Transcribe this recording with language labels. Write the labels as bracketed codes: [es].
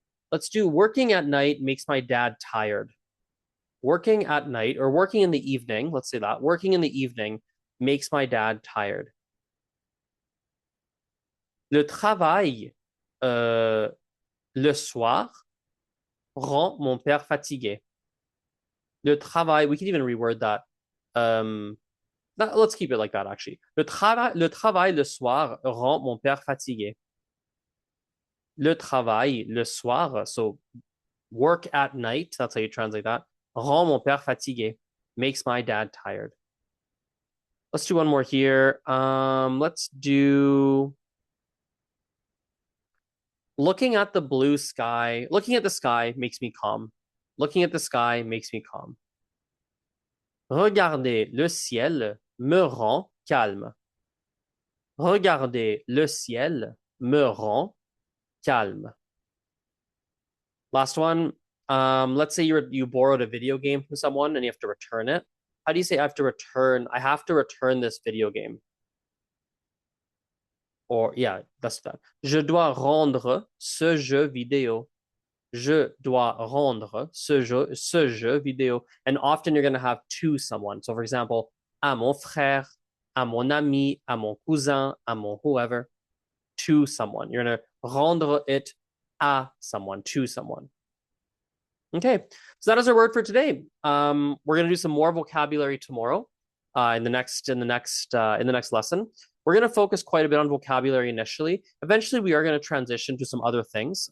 [en] Let's do working at night makes my dad tired. Working at night or working in the evening, let's say that. Working in the evening makes my dad tired. [fr] Le travail le soir rend mon père fatigué. Le travail, [en] we can even reword that. Let's keep it like that, actually. [fr] Le travail le soir rend mon père fatigué. Le travail le soir, [en] so work at night, that's how you translate that, [fr] rend mon père fatigué, [en] makes my dad tired. Let's do one more here. Let's do looking at the blue sky. Looking at the sky makes me calm. Looking at the sky makes me calm. [fr] Regarder le ciel me rend calme. Regarder le ciel me rend calme. [en] Last one. Let's say you borrowed a video game from someone and you have to return it. How do you say I have to return this video game? Or yeah, that's that. [fr] Je dois rendre ce jeu vidéo. Je dois rendre ce jeu vidéo. [en] And often you're going to have to someone. So for example, [fr] à mon frère, à mon ami, à mon cousin, à mon [en] whoever, to someone. You're going to rendre it à someone, to someone. Okay, so that is our word for today. We're going to do some more vocabulary tomorrow in the next lesson. We're going to focus quite a bit on vocabulary initially. Eventually, we are going to transition to some other things.